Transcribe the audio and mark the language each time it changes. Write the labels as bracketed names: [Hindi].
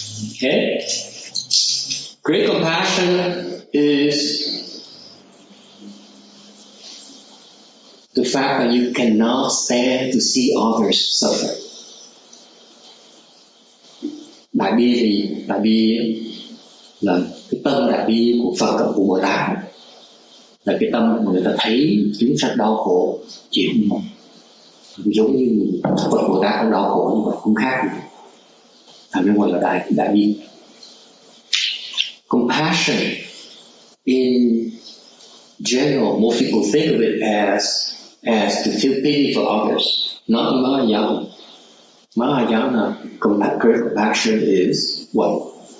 [English] Okay? Great compassion is the fact that you cannot stand to see others suffer. [Vietnamese] Đại bi là cái tâm đại bi của Phật và của Bồ Tát, là cái tâm mà người ta thấy chúng sanh đau khổ chịu mong, giống như Phật Bồ Tát cũng đau khổ như vậy, cũng khác gì. Thành nên gọi là đại bi. [English] Compassion in general, most people think of it as to feel pity for others. Not in Mahayana. Mahayana, great compassion is what?